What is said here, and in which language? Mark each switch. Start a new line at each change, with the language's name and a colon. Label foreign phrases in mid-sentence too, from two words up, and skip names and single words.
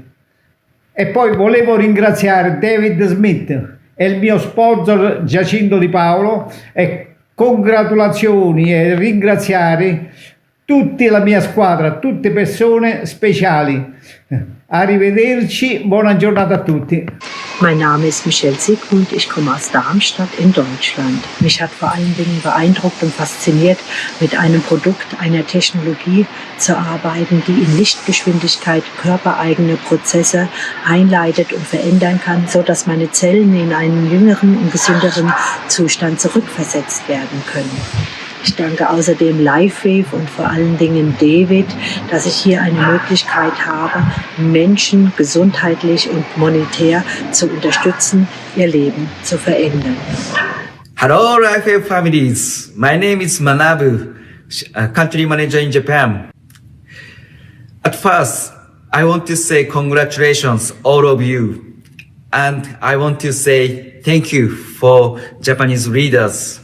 Italian: E poi volevo ringraziare David Smith e il mio sponsor Giacinto Di Paolo e congratulazioni e ringraziare tutta la mia squadra, tutte persone speciali. Arrivederci, buona giornata a tutti.
German: Mein Name ist Michelle Siegmund, ich komme aus Darmstadt in Deutschland. Mich hat vor allen Dingen beeindruckt und fasziniert, mit einem Produkt, einer Technologie zu arbeiten, die in Lichtgeschwindigkeit körpereigene Prozesse einleitet und verändern kann, so dass meine Zellen in einen jüngeren und gesünderen Zustand zurückversetzt werden können. Ich danke außerdem LifeWave und vor allen Dingen David, dass ich hier eine Möglichkeit habe, Menschen gesundheitlich und monetär zu unterstützen, ihr Leben zu verändern.
English: Hello, LifeWave families. My name is Manabu, country manager in Japan. At first, I want to say congratulations, all of you. And I want to say thank you for Japanese leaders.